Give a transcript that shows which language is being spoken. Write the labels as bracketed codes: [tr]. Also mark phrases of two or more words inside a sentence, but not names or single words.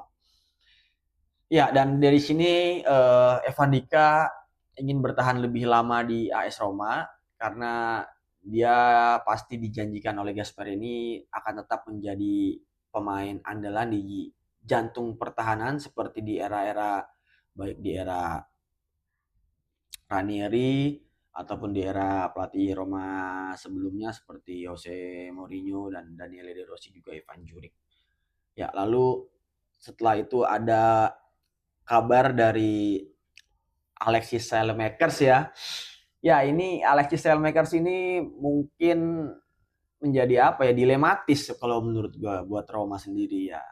[id] Ya, dan dari sini Evan Dika ingin bertahan lebih lama di AS Roma karena dia pasti dijanjikan oleh Gasperini akan tetap menjadi pemain andalan di jantung pertahanan seperti di era-era, baik di era Ranieri ataupun di era pelatih Roma sebelumnya seperti Jose Mourinho dan Daniele De Rossi, juga Ivan Juric. Ya, lalu setelah itu ada kabar dari Alexis Saelemaekers ya. Ya, ini Alexis Saelemaekers ini mungkin menjadi apa ya, dilematis kalau menurut gua buat Roma sendiri ya.